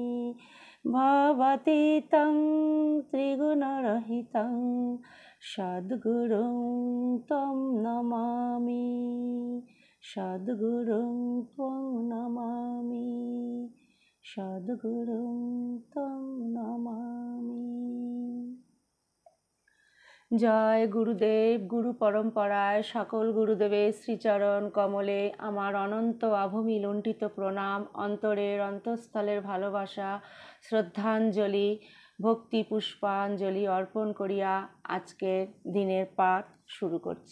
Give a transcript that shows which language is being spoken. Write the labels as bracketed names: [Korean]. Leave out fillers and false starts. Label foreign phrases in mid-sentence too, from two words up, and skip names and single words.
[Sanskrit] ভাবাতীतं ত্রিগুণরহিतं সদ্গুরুং ত্বং নমামি। সদ্গুরুং ত্বং নমামি। সদ্গুরুং ত্বং নমামি। [Bangla] জয় গুরুদেব। গুরু পরম্পরায় সকল গুরুদেবের শ্রীচরণ কমলে আমার অনন্ত আভূমি লুণ্ঠিত প্রণাম, অন্তরের অন্তঃস্থলের ভালোবাসা, শ্রদ্ধাঞ্জলি, ভক্তি পুষ্পাঞ্জলি অর্পণ করিয়া আজকের দিনের পাঠ শুরু করছি।